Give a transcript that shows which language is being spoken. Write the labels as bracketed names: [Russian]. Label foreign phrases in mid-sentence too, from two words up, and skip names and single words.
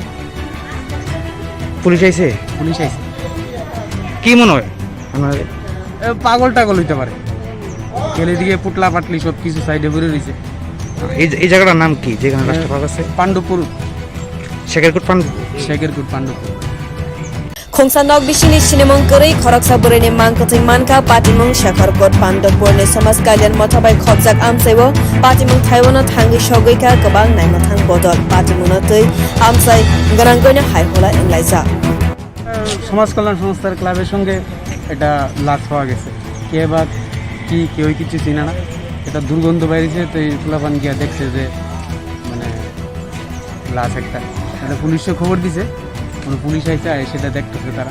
[Bangla] পুলিশ আইছে? পুলিশ আইছে। কি মনে হয় আপনাদের? পাগল টাগল হইতে পারে গেলে দিকে পুটলা পাটলি সব কিছু সাইডে ঘুরে রয়েছে। এই জায়গাটার নাম কি যেখানে লাশটা পাওয়া গেছে? পাণ্ডবপুর। শেখেরকুট পাণ্ডবপুর। [Kok Borok] खोंसानक बिसिनि सिनेमं करै खरकसा बरैनि मांकथै मानका पाटिमं शेखरकोट पाण्डवपुरनि समाज कल्याण मथाबाय खबजाक आमसाइबो पाटिमं थाइवानो थांगै सगैका गोबां नायमथां बदल पाटिमुनतै आमसाइ गरांगयना हाइहला इंलाइजा [Bangla] সমাজ কল্যাণ সংস্থার ক্লাবের সঙ্গে এটা লাশ পাওয়া গেছে কে বা কি কেউ কিছু চিনে না এটা দুর্গন্ধ বাইরেছে তো এই ফুলাপান গিয়া দেখছে যে মানে লাশ একটা। এটা পুলিশে খবর দিছে, পুলিশ আইসে সেটা দেখতেছে তারা।